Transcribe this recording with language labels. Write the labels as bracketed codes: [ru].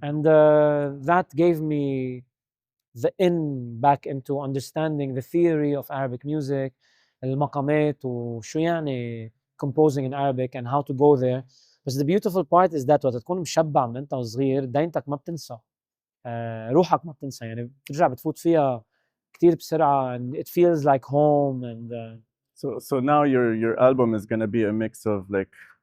[en] And that gave me the in back into understanding the theory of Arabic music, [ar] المقامات وشو يعني [en] composing in Arabic and how to go there. [ar] بس [en] the beautiful part is that [ar] وقت تكون مشبع من انت وصغير دينتك ما بتنسى، روحك ما بتنسى، يعني بترجع بتفوت فيها كتير بسرعة [en] and it feels like home. And So now your album is gonna be a mix of like